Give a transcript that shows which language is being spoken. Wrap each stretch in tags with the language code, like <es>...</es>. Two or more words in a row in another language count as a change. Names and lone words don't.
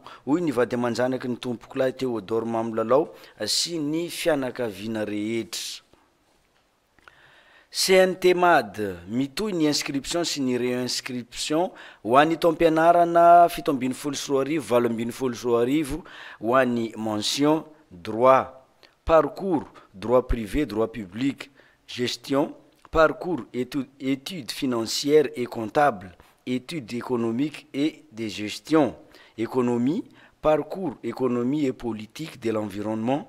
<mg>Hoy ny vady aman-janaky ny tompoko lahy Théodore Mamlalao sy ny fianakaviana rehetra. CNT MAD mitohy ny inscription sy ny réinscription ho an'ny taom-pianarana 7 ho an'ny</mg> <fr>mention droit, parcours, droit privé, droit public, gestion, parcours, études financières et comptables, études économiques et de gestion, économie, parcours, économie et politique de l'environnement,</fr>